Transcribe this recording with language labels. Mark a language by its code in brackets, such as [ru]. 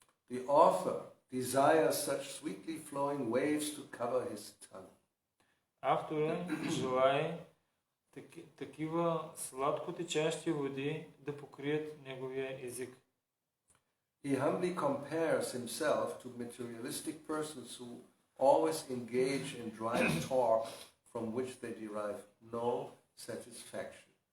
[en] The author desires such sweetly flowing waves to cover his tongue. [bg] Автора желае такива сладко течащи води да покрият неговия език. [en] He humbly compares himself to materialistic persons who always engage in dry talk from which they derive no satisfaction.